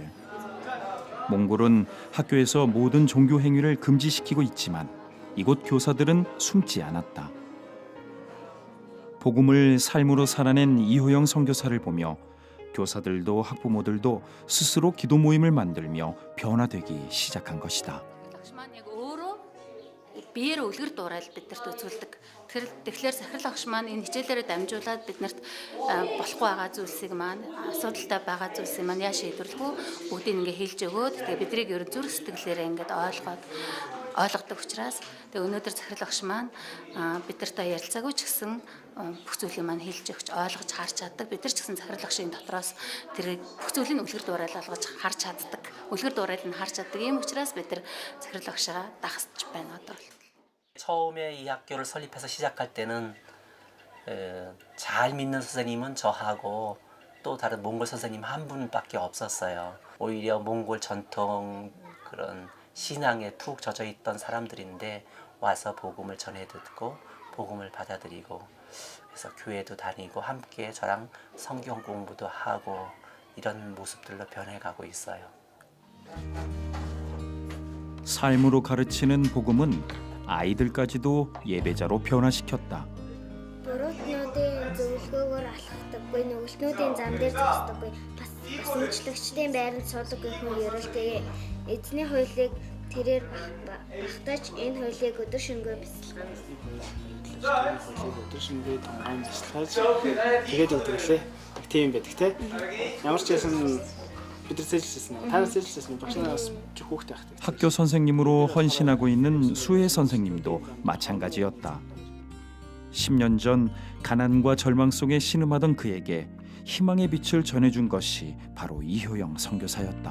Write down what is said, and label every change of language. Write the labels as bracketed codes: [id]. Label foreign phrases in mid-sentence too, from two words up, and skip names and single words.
[ko] 몽골은 학교에서 모든 종교 행위를 금지시키고 있지만 이곳 교사들은 숨지 않았다. 복음을 삶으로 살아낸 이효영 선교사를 보며 교사들도 학부모들도 스스로 기도 모임을 만들며 변화되기 시작한 것이다. [mn] биеэр үлгэр дуурайл биднэрт үзүүлдэг. Тэгэхээр сахирал багш маань энэ хичээлээрээ дамжуулаад биднэрт болохгүй байгаа зүйлсийг маань асуудалтай байгаа зүйлсийг маань яа шийдвэрлэхүү бүгдийг ингээ хэлж өгөөд тэгээ биднийг ер нь зүрх сэтгэлээрээ ингээд ойлгодог учраас тэгээ өнөөдөр сахирал багш маань биднэртэй ярилцаагүй ч гэсэн бүх зүйлийг маань хэлж өгч ойлгож харж чаддаг. Бид нар ч гэсэн сахирал багшийн дотроос тэр бүх зүйлийг үлгэр дуурайл болгож харж чаддаг. Үлгэр дуурайл нь харж чаддаг. Ийм учраас бид нар сахирал багшаа дагсаж байна одоо. [ko] 처음에 이 학교를 설립해서 시작할 때는 잘 믿는 선생님은 저하고 또 다른 몽골 선생님 한 분밖에 없었어요. 오히려 몽골 전통 그런 신앙에 푹 젖어 있던 사람들인데 와서 복음을 전해 듣고 복음을 받아들이고 그래서 교회도 다니고 함께 저랑 성경 공부도 하고 이런 모습들로 변해가고 있어요. 삶으로 가르치는 복음은 아이들까지도 예배자로 변화시켰다. [mn] Бурууднуудын зөвлөгөөгөөр алхдаггүй, нүгэлтнүүдийн зам дээр зогсдоггүй, бас үйлчлэгчдийн байранд суудаггүй хүн ерөөлтэй. Эзний хуулийг тэрээр багтааж энэ хуулийг өдөр шөнөгүй бясалгана. Хуулийг өдөр шөнөгүй тунгаан бясалгаж тэгээд явдаг лээ. Тийм байдаг те. Ямар ч байсан [ko] 학교 선생님으로 헌신하고 있는 수혜 선생님도 마찬가지였다. 10년 전 가난과 절망 속에 신음하던 그에게 희망의 빛을 전해준 것이 바로 이효영 선교사였다.